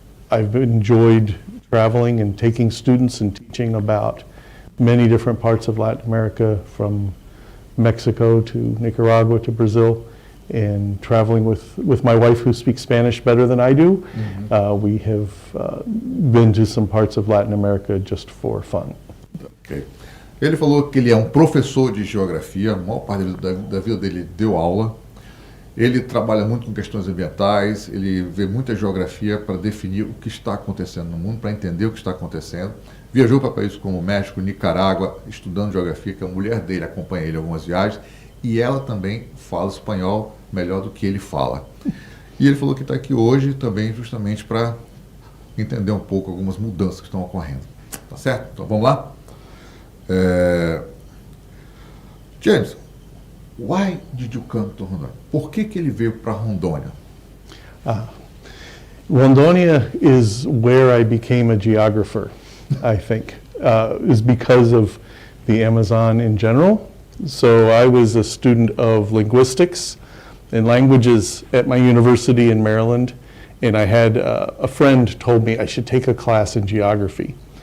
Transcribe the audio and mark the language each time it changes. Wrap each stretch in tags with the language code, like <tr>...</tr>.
<en>I've enjoyed traveling and taking students and teaching about many different parts of Latin America, from Mexico to Nicaragua to Brazil, and traveling with my wife, who speaks Spanish better than I do. We have been to some parts of Latin America just for fun. Okay.</en> <pt>Ele falou que ele é um professor de geografia, a maior parte da vida dele deu aula. Ele trabalha muito com questões ambientais, ele vê muita geografia para definir o que está acontecendo no mundo, para entender o que está acontecendo. Viajou para países como México, Nicarágua, estudando geografia, que a mulher dele acompanha ele em algumas viagens, e ela também fala espanhol melhor do que ele fala. E ele falou que está aqui hoje também justamente para entender um pouco algumas mudanças que estão ocorrendo. Tá certo? Então vamos lá?</pt> <en>James, why did you come to Rondônia?</en> <pt>Por que ele veio para Rondônia?</pt> <en>Rondônia is where I became a geographer, I think, is because of the Amazon in general. So I was a student of linguistics in languages at my university in Maryland, and I had a friend told me I should take a class in geography.</en>